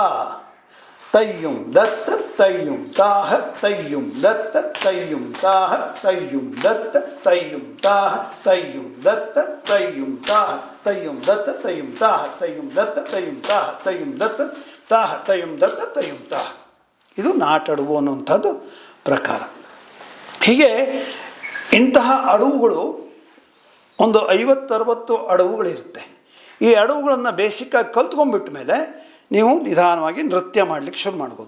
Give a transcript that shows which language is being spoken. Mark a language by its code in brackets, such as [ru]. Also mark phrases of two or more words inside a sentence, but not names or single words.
[kn] ತಯ್ಯುಂ ದತ್ತ ತಯ್ಯುಂ ತಾಹ ತಯ್ಯುಂ ದತ್ತ ತಯ್ಯುಂ ತಾಹ ತಯ್ಯುಂ ದತ್ತ ತಯ್ಯುಂ ತಾಹ ತಯ್ಯುಂ ದತ್ತ ತಯ್ಯುಂ ತಾಹ ತಯ್ಯುಂ ದತ್ತ ತಯ್ಯುಂ ತಾಹ ತಯ್ಯುಂ ದತ್ತ ತಯ್ಯುಂ ತಾಹ ತಯ್ಯುಂ ದತ್ತ ತಾಹ ತಯ್ಯುಂ ದತ್ತ ತಯ್ಯುಂ ತಾಹ. ಇದು ನಾಟಡುವು ಅನ್ನುವಂಥದ್ದು ಪ್ರಕಾರ. ಹೀಗೆ ಇಂತಹ ಅಡವುಗಳು ಒಂದು 50-60 ಅಡವುಗಳಿರುತ್ತೆ. ಈ ಅಡವುಗಳನ್ನು ಬೇಸಿಕ್ಕಾಗಿ ಕಲ್ತ್ಕೊಂಡ್ಬಿಟ್ಟ ಮೇಲೆ ನೀವು ನಿಧಾನವಾಗಿ ನೃತ್ಯ ಮಾಡಲಿಕ್ಕೆ ಶುರು ಮಾಡ್ಬೋದು.